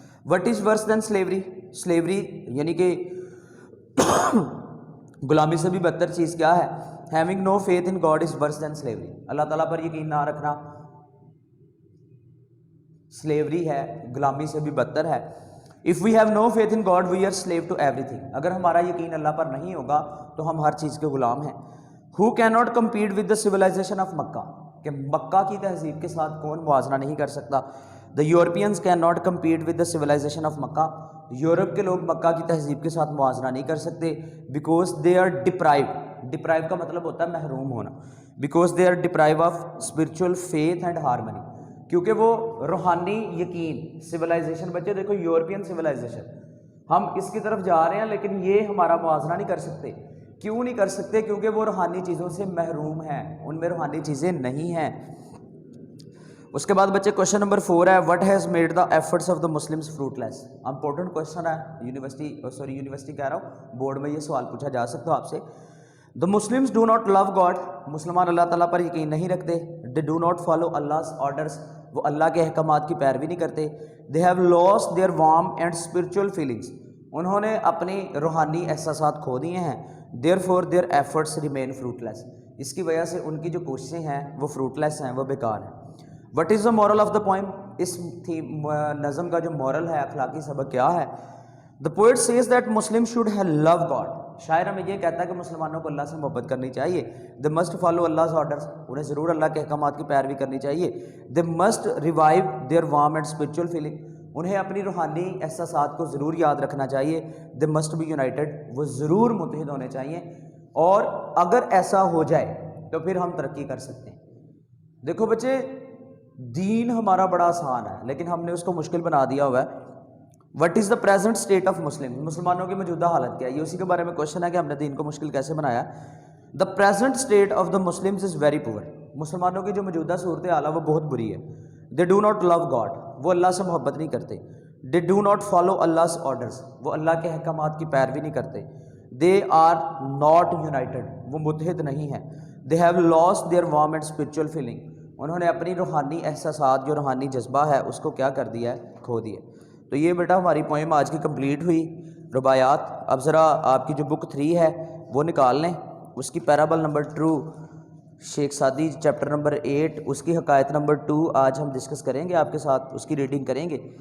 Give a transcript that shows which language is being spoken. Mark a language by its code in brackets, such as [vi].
[en] what is worse than slavery, [ur] slavery یعنی کہ غلامی سے بھی بدتر چیز کیا ہے؟ [en] having no faith in God is worse than slavery, [ur] اللہ تعالیٰ پر یقین نہ رکھنا سلیوری ہے, غلامی سے بھی بدتر ہے. [en] If we have no faith in God, we are slave to everything. [ur] اگر ہمارا یقین اللہ پر نہیں ہوگا تو ہم ہر چیز کے غلام ہیں. [en] Who cannot compete with the civilization of Makkah, [ur] کہ مکہ کی تہذیب کے ساتھ کون موازنہ نہیں کر سکتا. [en] The Europeans cannot compete with the civilization of Makkah, [ur] Europe کے لوگ مکہ کی تہذیب کے ساتھ موازنہ نہیں کر سکتے. [en] Because they are deprived, [ur] deprived کا مطلب ہوتا ہے محروم ہونا. [en] Because they are deprived of spiritual faith and harmony, [ur] کیونکہ وہ روحانی یقین, [en] Civilization. [ur] بچے دیکھو یورپین سویلائزیشن, ہم اس کی طرف جا رہے ہیں لیکن یہ ہمارا موازنہ نہیں کر سکتے. کیوں نہیں کر سکتے؟ کیونکہ وہ روحانی چیزوں سے محروم ہیں, ان میں روحانی چیزیں نہیں ہیں. اس کے بعد بچے کوشچن نمبر 4 ہے, [en] What has made the efforts of the Muslims fruitless. [ur] Important question ہے, یونیورسٹی کہہ رہا ہوں, بورڈ میں یہ سوال پوچھا جا سکتا ہے آپ سے. [en] the Muslims do not love God, [ur] مسلمان اللہ تعالیٰ پر یقین نہیں رکھتے. [en] they do not follow Allah's orders, [ur] وہ اللہ کے احکامات کی پیروی نہیں کرتے. [en] they have lost their warm and spiritual feelings, [ur] انہوں نے اپنی روحانی احساسات کھو دیے ہیں. [en] Therefore their efforts remain fruitless. [ur] اس کی وجہ سے ان کی جو کوششیں ہیں وہ فروٹ لیس ہیں, وہ بیکار ہیں. [en] What is the moral of the poem? [ur] اس نظم کا جو مورل ہے, اخلاقی سبق کیا ہے؟ [en] The poet says that Muslim should have love God. [ur] شاعر ہمیں یہ کہتا ہے کہ مسلمانوں کو اللہ سے محبت کرنی چاہیے. [en] They must follow Allah's orders. [ur] انہیں ضرور اللہ کے احکامات کی پیروی کرنی چاہیے. [en] They must revive their warm and spiritual feeling. [ur] انہیں اپنی روحانی احساسات کو ضرور یاد رکھنا چاہیے. [en] They must be united. [ur] وہ ضرور متحد ہونے چاہیے, اور اگر ایسا ہو جائے تو پھر ہم ترقی کر سکتے ہیں. دیکھو بچے, دین ہمارا بڑا آسان ہے لیکن ہم نے اس کو مشکل بنا دیا ہوا ہے. [en] What is the present state of Muslim? [ur] مسلمانوں کی موجودہ حالت کیا ہے؟ یہ اسی کے بارے میں کوشچن ہے کہ ہم نے دین کو مشکل کیسے بنایا. [en] The present state of the Muslims is very poor. [ur] مسلمانوں کی جو موجودہ صورت حال ہے وہ بہت بری ہے. [en] They do not love God. [ur] وہ اللہ سے محبت نہیں کرتے. [en] They do not follow Allah's orders. [ur] وہ اللہ کے احکامات کی پیروی نہیں کرتے. [en] They are not united. [ur] وہ متحد نہیں ہیں. [en] They have lost their warm and spiritual feeling. [ur] انہوں نے اپنی روحانی احساسات, جو روحانی جذبہ ہے, اس کو کیا کر دیا ہے؟ کھو دیا. تو یہ بیٹا ہماری پوئم آج کی کمپلیٹ ہوئی, رباعیات. اب ذرا آپ کی جو بک 3 ہے وہ نکال لیں. اس کی پیرابل نمبر 2 شیخ سعدی چیپٹر نمبر 8, اس کی حکایت نمبر 2 آج ہم ڈسکس کریں گے آپ کے ساتھ, اس کی ریڈنگ کریں گے.